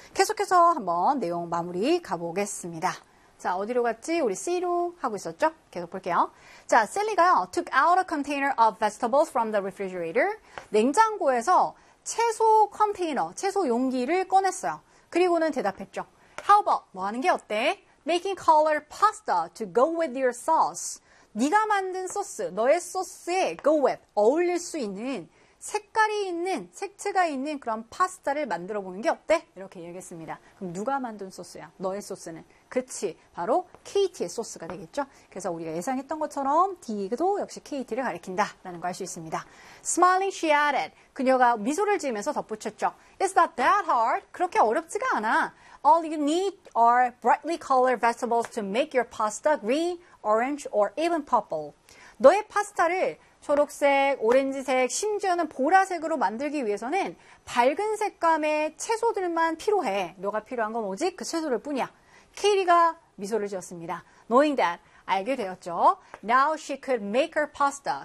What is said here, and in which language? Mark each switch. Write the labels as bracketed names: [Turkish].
[Korean] 계속해서 한번 내용 마무리 가보겠습니다. 자, 어디로 갔지? 우리 C로 하고 있었죠? 계속 볼게요. 자, 셀리가 [English] took out a container of vegetables from the refrigerator. [Korean] 냉장고에서 채소 컨테이너, 채소 용기를 꺼냈어요. 그리고는 대답했죠. [English] How about, [Korean] 뭐 하는 게 어때? [English] Making colored pasta to go with your sauce. [Korean] 네가 만든 소스, 너의 소스에 go with, 어울릴 수 있는 색깔이 있는, 색채가 있는 그런 파스타를 만들어 보는 게 어때? 이렇게 얘기했습니다. 그럼 누가 만든 소스야? 너의 소스는. 그치, 바로 KT의 소스가 되겠죠? 그래서 우리가 예상했던 것처럼 D도 역시 KT를 가리킨다라는 걸 알 수 있습니다. [English] Smiling, she added. [Korean] 그녀가 미소를 지으면서 덧붙였죠. [English] It's not that hard. [Korean] 그렇게 어렵지가 않아. [English] All you need are brightly colored vegetables to make your pasta green, orange, or even purple. [Korean] 너의 파스타를 초록색, 오렌지색, 심지어는 보라색으로 만들기 위해서는 밝은 색감의 채소들만 필요해. 너가 필요한 건 오직 그 채소들 뿐이야. 케이리가 미소를 지었습니다. [English] Knowing that, [Korean] 알게 되었죠. [English] Now she could make her pasta.